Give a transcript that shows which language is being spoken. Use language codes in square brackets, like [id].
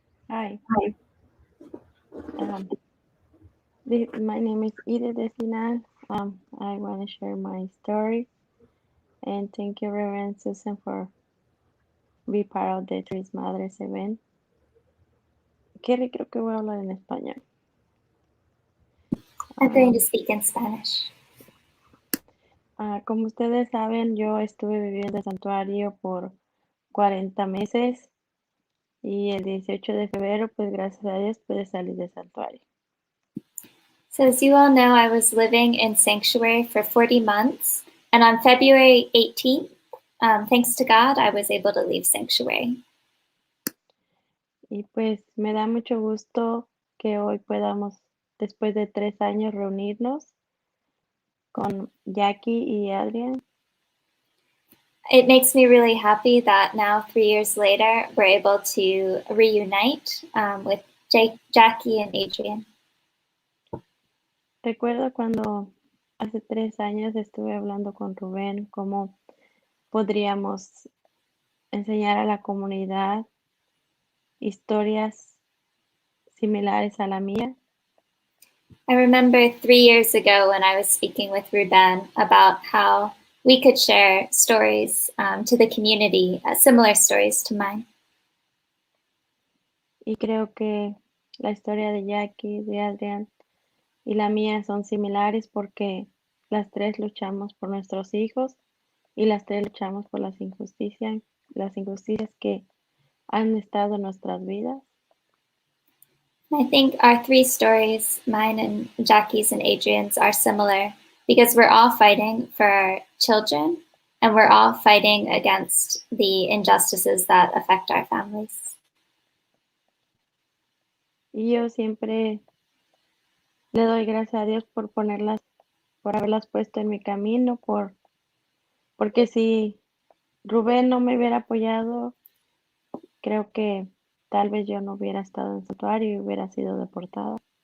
[en] Hi. My name is Edith Espinal. I want to share my story. And thank you, Reverend Susan, for being part of the CRIS Madres event. [es] Kerry, creo que voy a hablar en español. [en] I'm going to speak in Spanish. [es] Como ustedes saben, yo estuve viviendo en santuario por 40 meses y el 18 de febrero, pues gracias a Dios, pude salir del santuario. [en] So as you all know, I was living in sanctuary for 40 months, and on February 18th, thanks to God, I was able to leave sanctuary. [es] Y pues me da mucho gusto que hoy podamos, después de 3 años, reunirnos con Jackie y Adrienne. [en] It makes me really happy that now, 3 years later, we're able to reunite with Jackie and Adrienne. [es] Recuerdo cuando hace 3 años estuve hablando con Rubén cómo podríamos enseñar a la comunidad historias similares a la mía. [en] I remember 3 years ago when I was speaking with Rubén about how we could share stories to the community, similar stories to mine. [es] Y creo que la historia de Jackie, de Adrienne y la mía son similares porque las 3 luchamos por nuestros hijos y las 3 luchamos por las injusticias que han estado en nuestras vidas. [en] I think our 3 stories, mine and Jackie's and Adrienne's, are similar because we're all fighting for our children and we're all fighting against the injustices that affect our families. [es] Y yo siempre le doy gracias a Dios por haberlas puesto en mi camino, porque si Rubén no me hubiera apoyado, creo que tal vez yo no hubiera estado en santuario y hubiera sido deportada.